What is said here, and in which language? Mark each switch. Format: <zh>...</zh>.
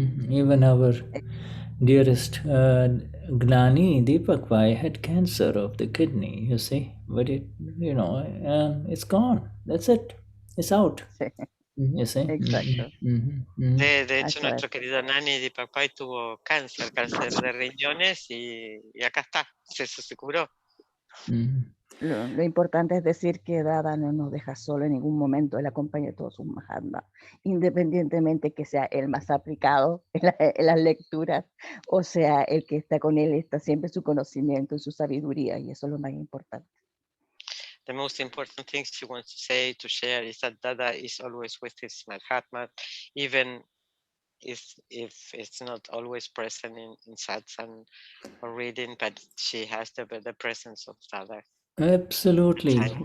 <en>Even our dearest Gnani Deepak Bhai had cancer of the kidney, you see, but it's gone. That's it. It's out.</en> <es>Sí.</es> <en>You see.</en> <es>Exacto. De hecho, nuestro querido Gnani Deepak Bhai tuvo cáncer de riñones y acá está, se curó. Lo importante es decir que Dada no nos deja solo en ningún momento, él acompaña a todos sus Mahatma, independientemente que sea el más aplicado en las lecturas, o sea, el que está con él, está siempre su conocimiento y su sabiduría, y eso es lo más importante.</es> <en>The most important thing she wants to say, to share, is that Dada is always with his Mahatma, even if it's not always present in satsang or reading, but she has the presence of Dada. Absolutely.</en>